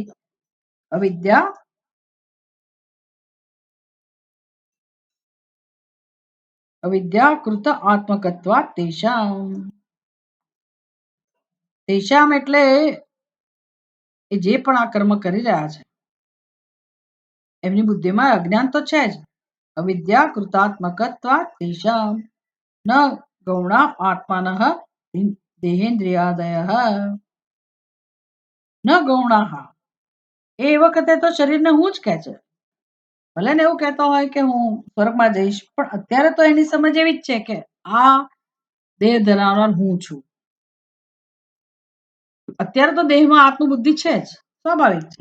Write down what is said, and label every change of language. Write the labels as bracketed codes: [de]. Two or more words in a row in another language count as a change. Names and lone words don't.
[sa] अविद्या अविद्याकृत आत्मकत्वा तेषाम. [gu] તેષામ એટલે એ જે પણ આ કર્મ કરી રહ્યા છે એમની બુદ્ધિમાં અજ્ઞાન તો છે જ. [sa] अविद्या कृतात्मकत्वात् तेषां न गौणा आत्मानः देहेन्द्रियादयः न गौणाः. [gu] એ વખતે તો શરીરને હું જ કહે છે. ભલે ને એવું કહેતો હોય કે હું સ્વર્ગમાં જઈશ, પણ અત્યારે તો એની સમજ એવી જ છે કે આ દેહ ધરાવનાર હું છું. અત્યારે તો દેહમાં આત્મબુદ્ધિ છે જ, સ્વાભાવિક છે.